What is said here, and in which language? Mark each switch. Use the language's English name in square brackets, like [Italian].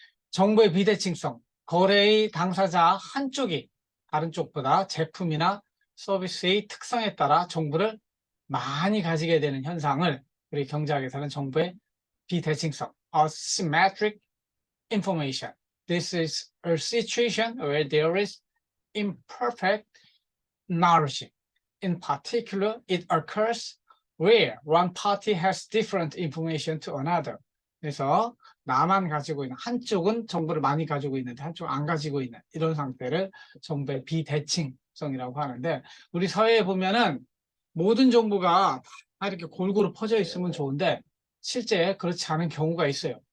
[Korean] 정보의 비대칭성, 거래의 당사자 한쪽이 다른 쪽보다 제품이나 서비스의 특성에 따라 정보를 많이 가지게 되는 현상을 우리 경제학에서는 정보의 비대칭성, asymmetric information, [English] this is a situation where there is imperfect knowledge. In particular, it occurs where one party has different information to another. [Korean] 그래서 나만 가지고 있는, 한쪽은 정보를 많이 가지고 있는데 한쪽은 안 가지고 있는 이런 상태를 정보의 비대칭성이라고 하는데, 우리 사회에 보면은 모든 정보가 다 이렇게 골고루 퍼져 있으면 좋은데 실제 그렇지 않은 경우가 있어요.